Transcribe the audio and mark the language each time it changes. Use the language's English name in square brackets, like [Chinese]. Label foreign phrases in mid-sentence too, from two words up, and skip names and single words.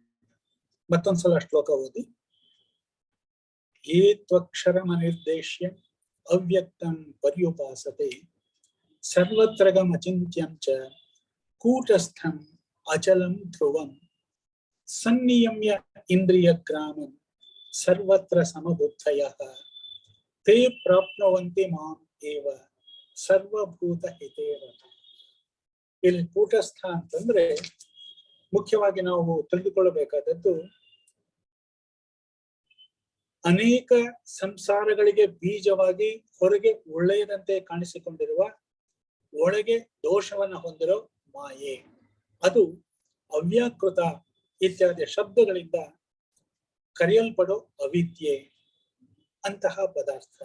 [Kannada] ಮತ್ತೊಂದ್ಸಲ ಶ್ಲೋಕ ಓದಿ. [Sanskrit] ಯೇ ತ್ವಕ್ಷರಮನಿರ್ದೇಶ್ಯ ಅವ್ಯಕ್ತಂ ಪರ್ಯುಪಾಸತೆ ಸರ್ವತ್ರಗಮಚಿಂತ್ಯಂ ಚ ಕೂಟಸ್ಥಂ ಅಚಲಂ ಧ್ರುವಂ ಸನ್ನಿಯಮ್ಯ ಇಂದ್ರಿಯ ಗ್ರಾಮಂ ಸರ್ವತ್ರ ಸಮಬುದ್ಧಯಃ ತೇ ಪ್ರಾಪ್ನುವಂತೆ ಮಾಂ ಏವ ಸರ್ವಭೂತ ಹಿತೇ ರತಃ. [Kannada] ಇಲ್ಲಿ ಕೂಟಸ್ಥ ಅಂತಂದ್ರೆ ಮುಖ್ಯವಾಗಿ ನಾವು ತಿಳಿದುಕೊಳ್ಳಬೇಕಾದದ್ದು, ಅನೇಕ ಸಂಸಾರಗಳಿಗೆ ಬೀಜವಾಗಿ ಹೊರಗೆ ಒಳ್ಳೆಯದಂತೆ ಕಾಣಿಸಿಕೊಂಡಿರುವ ಒಳಗೆ ದೋಷವನ್ನ ಹೊಂದಿರೋ ಮಾಯೆ, ಅದು ಅವ್ಯಾಕೃತ ಇತ್ಯಾದಿ ಶಬ್ದಗಳಿಂದ ಕರೆಯಲ್ಪಡೋ ಅವಿದ್ಯೆ ಅಂತಹ ಪದಾರ್ಥ.